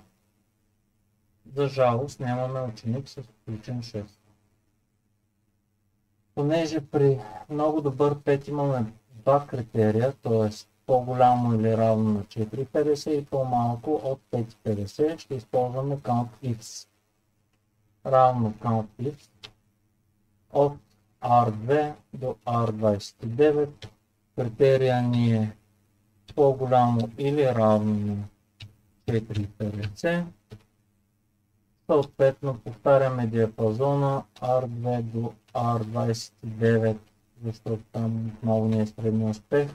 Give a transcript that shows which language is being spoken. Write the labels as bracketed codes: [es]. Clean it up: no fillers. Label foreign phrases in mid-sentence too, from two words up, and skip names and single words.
[bg] За жалост нямаме ученик с включен 6. Понеже при много добър 5 имаме два критерия, т.е. по-голямо или равно на 4,50 и по-малко от 5,50, ще използваме count_if. Равно count_if от R2 до R29. Критерия ни е по-голямо или равно на 4,50. Съответно повтаряме диапазона R2 до R29, защото там отново ни е средния успех.